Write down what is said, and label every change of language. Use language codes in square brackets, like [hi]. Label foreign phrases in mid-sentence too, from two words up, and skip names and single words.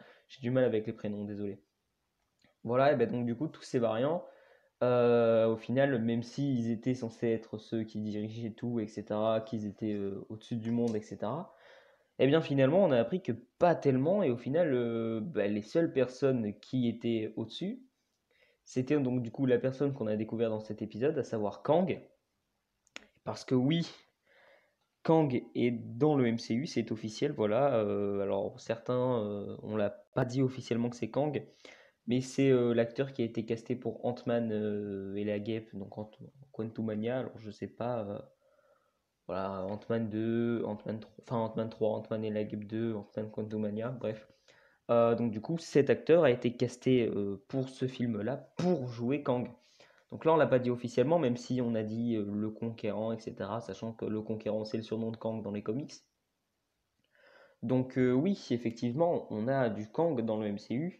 [fr] J'ai du mal avec les prénoms, désolé. Voilà, et ben donc du coup, tous ces variants, au final, même s'ils étaient censés être ceux qui dirigeaient tout, etc., qu'ils étaient au-dessus du monde, etc., eh bien finalement, on a appris que pas tellement, et au final, les seules personnes qui étaient au-dessus, c'était donc du coup la personne qu'on a découvert dans cet épisode, à savoir Kang, parce que oui, Kang est dans le MCU, c'est officiel, voilà. Alors certains, on l'a pas dit officiellement que c'est Kang, mais c'est l'acteur qui a été casté pour Ant-Man et la Guêpe, donc Quantumania. Alors je sais pas, voilà, Ant-Man 2, Ant-Man 3, enfin Ant-Man 3, Ant-Man et la Guêpe 2, Ant-Man Quantumania, bref. Donc du coup, cet acteur a été casté pour ce film-là pour jouer Kang. Donc là, on l'a pas dit officiellement, même si on a dit le Conquérant, etc. Sachant que le Conquérant, c'est le surnom de Kang dans les comics. Donc oui, effectivement, on a du Kang dans le MCU.